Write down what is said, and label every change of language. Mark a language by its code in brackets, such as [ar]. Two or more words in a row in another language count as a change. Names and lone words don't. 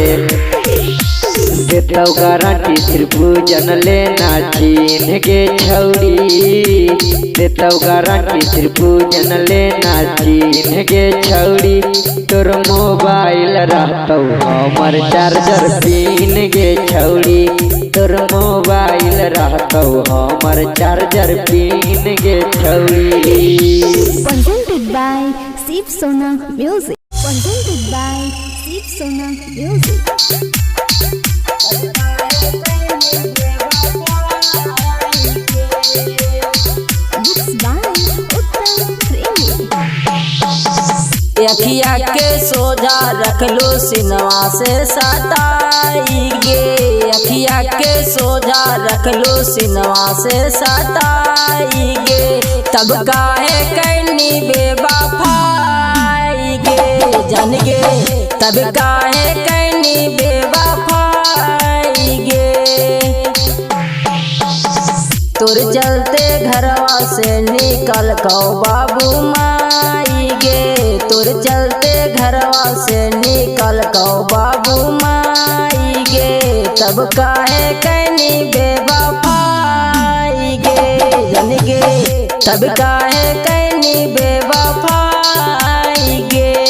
[mai] देतौ गारंटी सिर्फ पूजन लेना छीन गे छौड़ी देतौ गारंटी सिर्फ पूजन लेना छीन गे छौड़ी तोर मोबाइल रहतौ हमर [en] charger pin [mai] गे छौड़ी तोर मोबाइल रहतौ हमर [en] charger pin [mai] गे छौड़ी। [en] Presented by Shiv Sona Music. Presented by Shiv Sona Music. [mai] अखिया के सोझा रख लो सिनवा से सटाई गे अखिया के सोझा रख लो सिनवा से सटाई गे तब काहे कैनी बेवफाई गे जान गे तब काहे कैनी बेवफाई गे तोर चलते घरवा से निकल कौ बाबू माई गे तोर चलते घरवा से निकल कौ बाबू माई गे तब काहे कैनी बेवफाई गे जान गे तब काहे कैनी बेवफाई गे।